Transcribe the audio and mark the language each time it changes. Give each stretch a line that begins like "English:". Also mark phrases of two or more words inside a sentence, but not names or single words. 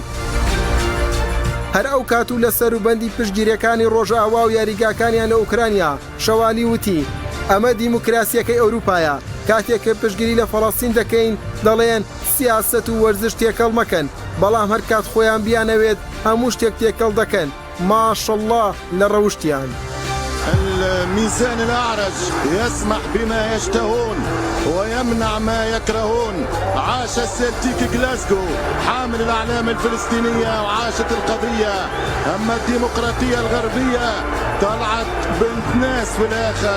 Central Kurdish: هەر ئەو کات و لە سەروبەندی پشتگیریەکانی ڕۆژئاوا و یاریگاکانیان لە ئوکرانیا شەوالی وتی ئەمە دیموکراسیەکەی ئەوروپایە، کاتێک کە پشتگیری لە فەڵەستین دەکەین دەڵێن سیاسەت و وەرزش تێکەڵ مەکەن، بەڵام هەر کات خۆیان بیانەوێت هەموو شتێک تێکەڵ دەکەن. ماشەڵڵا لە ڕەوشتیان.
Arabic: الميزان الأعرج يسمح بما يشتهون ويمنع ما يكرهون. عاش السلتيك جلاسكو حامل الأعلام الفلسطينية وعاشت القضية. أما الديمقراطية الغربية طلعت بنت ناس في الآخر.